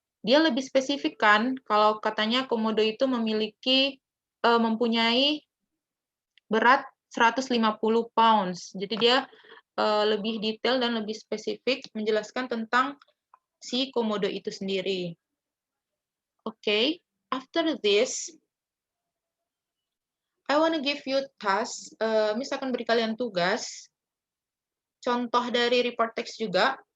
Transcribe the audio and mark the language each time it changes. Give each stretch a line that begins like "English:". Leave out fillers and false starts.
Indonesian: Dia lebih spesifik kan kalau katanya komodo itu mempunyai berat 150 pounds. Jadi dia lebih detail dan lebih spesifik menjelaskan tentang si komodo itu sendiri.
English: Okay, after this, I want to give you task.
Indonesian: Miss akan beri kalian tugas. Contoh dari report text juga.